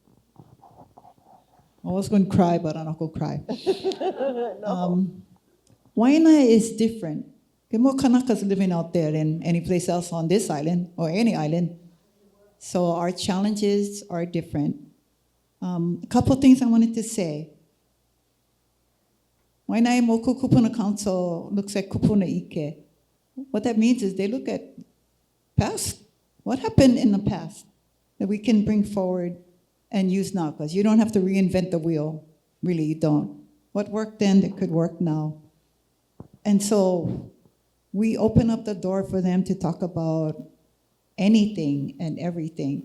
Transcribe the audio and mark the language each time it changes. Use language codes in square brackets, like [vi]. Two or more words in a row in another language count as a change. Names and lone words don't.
[en] I was going to cry, but I'm not going to cry. Waina is different. There are more Kanakas living out there than any place else on this island or any island. So our challenges are different. A couple things I wanted to say. Waina [haw] moku kupuna [en] council looks at [haw] kupuna ike. [en] What that means is they look at past. What happened in the past that we can bring forward and use now? Because you don't have to reinvent the wheel. Really, you don't. What worked then that could work now? And so we open up the door for them to talk about anything and everything.